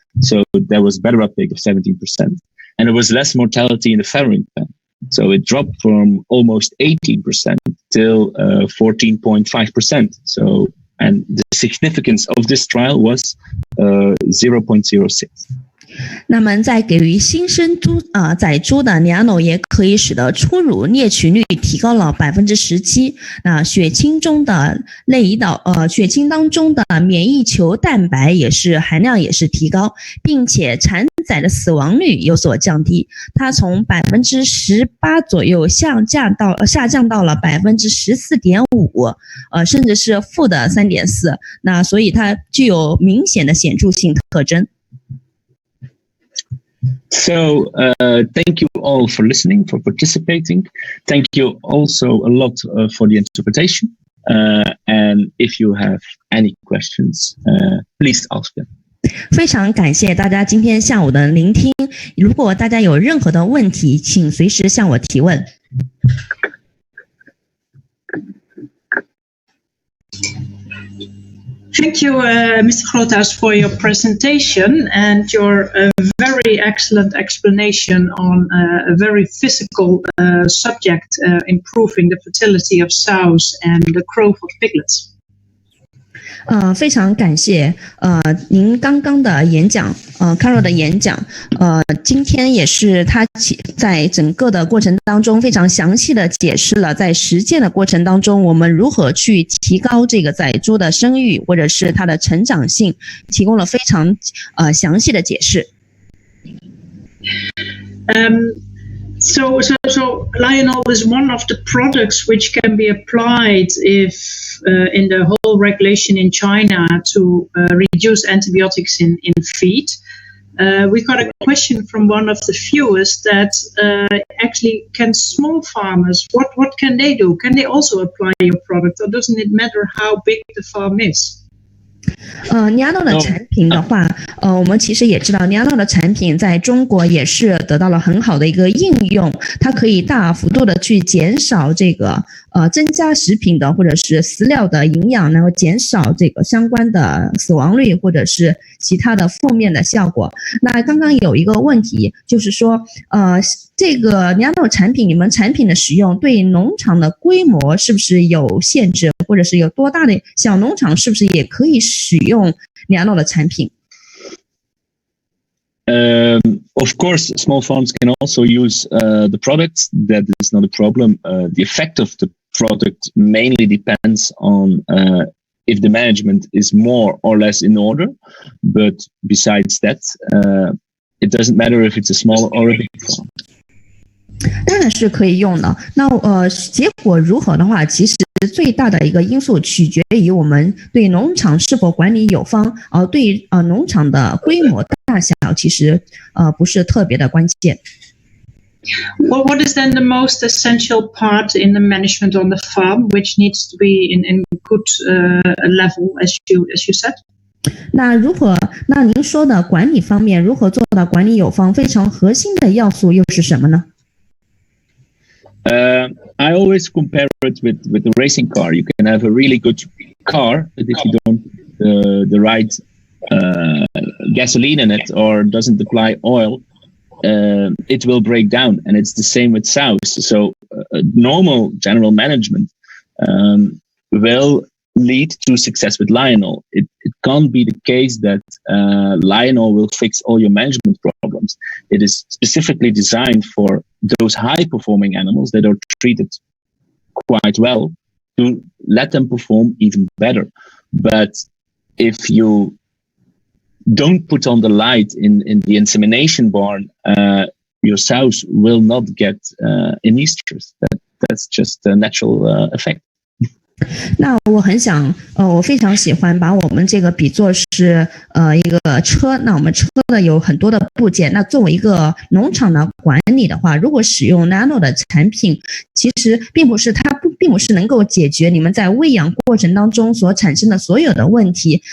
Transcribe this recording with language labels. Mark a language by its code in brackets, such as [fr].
[en] So there was better uptake of 17%, and there was less mortality in the farrowing pen. So it dropped from almost 18% till 14.5%. So, and the significance of this trial was 0.06. [zh] 那么在给予新生仔猪的 Nano 也可以使得初乳啮取率提高了 17%。那血清中的类胰岛血清当中的免疫球蛋白也是含量也是提高，并且产仔的死亡率有所降低，它从 18% 左右下降到了 14.5%，甚至是负的 3.4%。那所以它具有明显的显著性特征。 [en] So thank you all for listening, for participating. Thank you also a lot for the interpretation. And if you have any questions, please ask them. [zh] 非常感谢大家今天下午的聆听。如果大家有任何的问题，请随时向我提问。 [en] Thank you, Mr. Groothuis, for your presentation and your very excellent explanation on a very physical subject, improving the fertility of sows and the growth of piglets. [zh] 非常感谢您刚刚的演讲，Carol 的演讲，今天也是他在整个的过程当中非常详细的解释了在实践的过程当中我们如何去提高这个仔猪的生育或者是它的成长性，提供了非常详细的解释。 [en] So Lionel is one of the products which can be applied if in the whole regulation in China to reduce antibiotics in feed. We got a question from one of the viewers that actually can small farmers, what can they do? Can they also apply your product, or doesn't it matter how big the farm is? [zh] Nano 的产品的话，我们其实也知道 Nano 的产品在中国也是得到了很好的一个应用，它可以大幅度的去减少这个增加食品的或者是饲料的营养，然后减少这个相关的死亡率或者是其他的负面的效果。那刚刚有一个问题就是说，这个 Nano 产品，你们产品的使用对农场的规模是不是有限制，或者是有多大的小农场是不是也可以使用 Nano 的产品 [en] ？Of course, small farms can also use the product. That is not a problem. The effect of the product mainly depends on if the management is more or less in order. But besides that, it doesn't matter if it's a small or a big farm. [zh] 当然是可以用的。那结果如何的话，其实最大的一个因素取决于我们对农场是否管理有方，对于农场的规模大小其实不是特别的关键。 [en] What is then the most essential part in the management on the farm, which needs to be in good level, as you said? [zh] 那您说的管理方面，如何做到管理有方？非常核心的要素又是什么呢 [en] ？I always compare it with the racing car. You can have a really good car, but if you don't the right gasoline in it or doesn't apply oil, it will break down. And it's the same with sows. So normal general management will lead to success with Lionel. It can't be the case that Lionel will fix all your management problems. It is specifically designed for those high-performing animals that are treated quite well to let them perform even better. But if you don't put on the light in the insemination barn, your sows will not get in estrus. That's just a natural effect. [zh] 那我非常喜欢把我们这个比作是一个车。那我们车呢有很多的部件。那作为一个农场的管理的话，如果使用 Nano 的产品，其实并不是能够解决你们在喂养过程当中所产生的所有的问题。